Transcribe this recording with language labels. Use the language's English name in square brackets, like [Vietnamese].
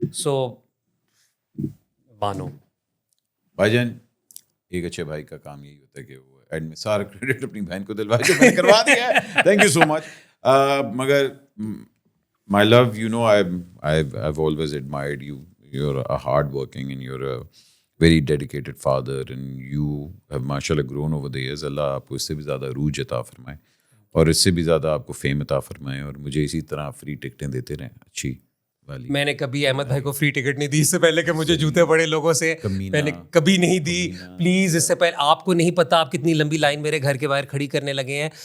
[Urdu] سو بانو بھائی جان, ایک اچھے بھائی کا کام یہی ہوتا ہے کہ وہ اینڈ میں سارا کریڈٹ اپنی بہن کو دلوا کے میں کروا دیا ہے. [English] Thank you so much. [Urdu] مگر [English] My love, you know I've always admired you. You're a hard working and you're a very dedicated father and you have mashallah grown over the years. [Urdu] اللہ آپ کو اس سے بھی زیادہ عروج عطا فرمائے اور اس سے بھی زیادہ آپ کو فیم عطا فرمائے, اور مجھے اسی طرح فری ٹکٹیں دیتے رہیں اچھی والی. میں نے کبھی احمد بھائی کو فری ٹکٹ نہیں دی اس سے پہلے کہ مجھے جوتے پڑے لوگوں سے, میں نے کبھی نہیں دی. پلیز, اس سے پہلے آپ کو نہیں پتا آپ کتنی لمبی لائن میرے گھر کے باہر کھڑی کرنے لگے ہیں.